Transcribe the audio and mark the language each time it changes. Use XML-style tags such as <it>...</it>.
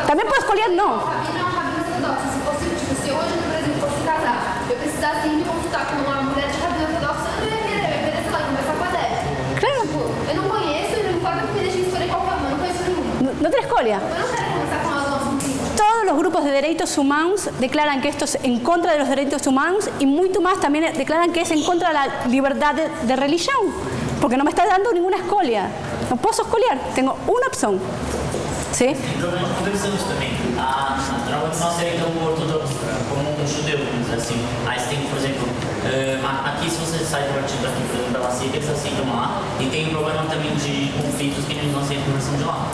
<pt>Também pode escolher não. Rabino é uma rabina ortodoxa. Se fosse, tipo, se hoje no Brasil fosse casar, eu precisasse ir me consultar com uma mulher de rabino ortodoxa, eu não ia querer, eu ia querer, sei lá, conversar com a Débora. Claro. Tipo, eu não conheço e não importa que me deixem escolher qual rabino, eu não conheço nenhum.</pt> <es>No te escolha.</es> <pt>Eu não quero conversar com elas no assunto.</pt> <es>Todos los grupos de derechos humanos declaran que esto es en contra de los derechos humanos y mucho más también declaran que es en contra de la libertad de religión, porque no me está dando ninguna escolha. No puedo escolher, tengo una opción. ¿Sí?</es> <pt>Tem problema de conversamos também. A nossa é como ortodoxo, como um judeu, vamos dizer assim. Aí você tem, por exemplo, aqui se você sai do partido aqui, por exemplo, da CIC, eles aceitam lá. E tem um problema também de conflitos que eles não aceitam a conversão de lá.</pt>